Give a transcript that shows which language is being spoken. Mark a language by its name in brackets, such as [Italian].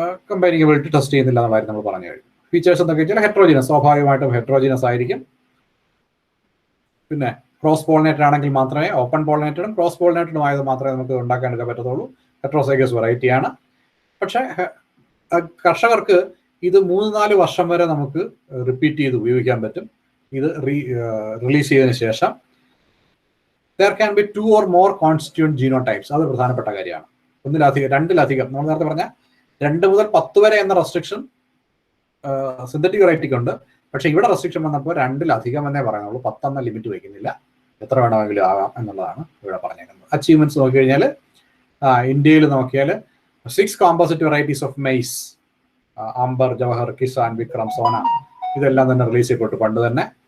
[Malayalam] കമ്പാരിബിലിറ്റി test ചെയ്യുന്നില്ല എന്ന കാര്യം നമ്മൾ പറഞ്ഞു കഴിഞ്ഞു. ഫീച്ചേഴ്സ് എന്തൊക്കെ വെച്ചാൽ ഹെട്രോജിനസ്, സ്വാഭാവികമായിട്ടും ഹെട്രോജിനസ് ആയിരിക്കും. പിന്നെ ക്രോസ് പോളിനേറ്റഡ് ആണെങ്കിൽ മാത്രമേ, ഓപ്പൺ പോളിനേറ്റഡും ക്രോസ് പോളിനേറ്റഡും ആയത് മാത്രമേ നമുക്ക് ഉണ്ടാക്കാനൊക്കെ പറ്റത്തുള്ളൂ. ഹെട്രോസൈഗസ് വെറൈറ്റിയാണ്. പക്ഷേ കർഷകർക്ക് ഇത് 3-4 വർഷം വരെ നമുക്ക് റിപ്പീറ്റ് ചെയ്ത് ഉപയോഗിക്കാൻ പറ്റും. ഇത് റിലീസ് ചെയ്തതിന് ശേഷം [English] there can be 2 or more constituent genotypes. [Malayalam] അത് പ്രധാനപ്പെട്ട കാര്യമാണ്. 2-ലധികം നമ്മൾ നേരത്തെ പറഞ്ഞ 2 മുതൽ 10 വരെ എന്ന റെസ്ട്രിക്ഷൻ സിന്തറ്റിക് വെറൈറ്റിക്ക് ഉണ്ട്. പക്ഷെ ഇവിടെ റെസ്ട്രിക്ഷൻ വന്നപ്പോൾ 2-ലധികം എന്നേ പറയുന്നുള്ളൂ. 10 എന്ന ലിമിറ്റ് വയ്ക്കുന്നില്ല, എത്ര വേണമെങ്കിലും ആകാം എന്നുള്ളതാണ് ഇവിടെ പറഞ്ഞേക്കുന്നത്. അച്ചീവ്മെന്റ്സ് നോക്കിക്കഴിഞ്ഞാൽ ഇന്ത്യയിൽ നോക്കിയാൽ 6 composite varieties of maze, Amber, Jawahar, Kisan, Vikram, Sona, ഇതെല്ലാം തന്നെ റിലീസ് ചെയ്യപ്പെട്ടു പണ്ട് തന്നെ.